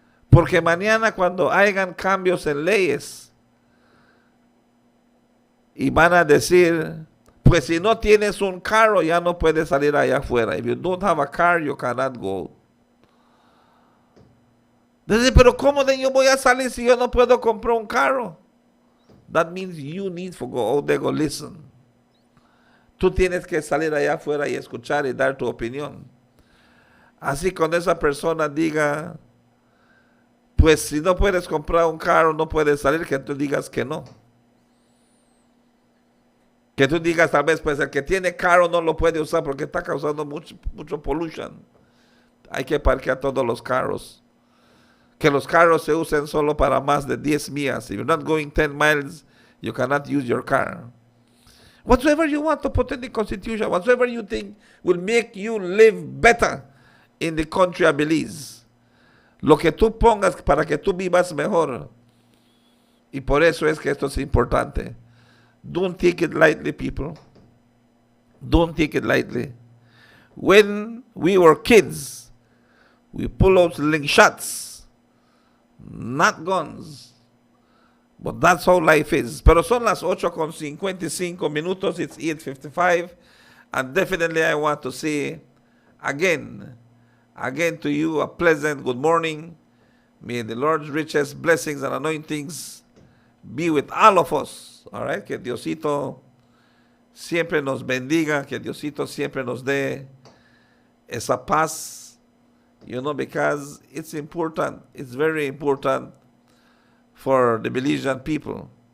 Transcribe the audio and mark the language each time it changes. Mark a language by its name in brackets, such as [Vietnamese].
[Spanish] Porque mañana cuando hayan cambios en leyes y van a decir, pues si no tienes un carro ya no puedes salir allá afuera. [English] If you don't have a car, you cannot go. [Spanish] Dice, pero ¿cómo de yo voy a salir si yo no puedo comprar un carro? [English] That means you need to go out there, go listen. [Spanish] Tú tienes que salir allá afuera y escuchar y dar tu opinión. Así cuando esa persona diga, pues si no puedes comprar un carro, no puedes salir, que tú digas que no. Que tú digas tal vez, pues el que tiene carro no lo puede usar porque está causando mucho pollution. Hay que parquear todos los carros. Que los carros se usen solo para más de 10 millas. [English] If you're not going 10 miles, you cannot use your car. Whatsoever you want to put in the Constitution, whatsoever you think will make you live better in the country of Belize. [Spanish] Lo que tú pongas para que tú vivas mejor. Y por eso es que esto es importante. [English] Don't take it lightly, people. Don't take it lightly. When we were kids, we pull out slingshots. Not guns. But that's how life is. [Spanish] Pero son las 8:55 minutos. [English] It's 8:55. And definitely I want to say again to you a pleasant good morning. May the Lord's richest blessings and anointings be with all of us. All right? [Spanish] Que Diosito siempre nos bendiga. Que Diosito siempre nos dé esa paz. [English] You know, because it's important. It's very important for the Belizean people.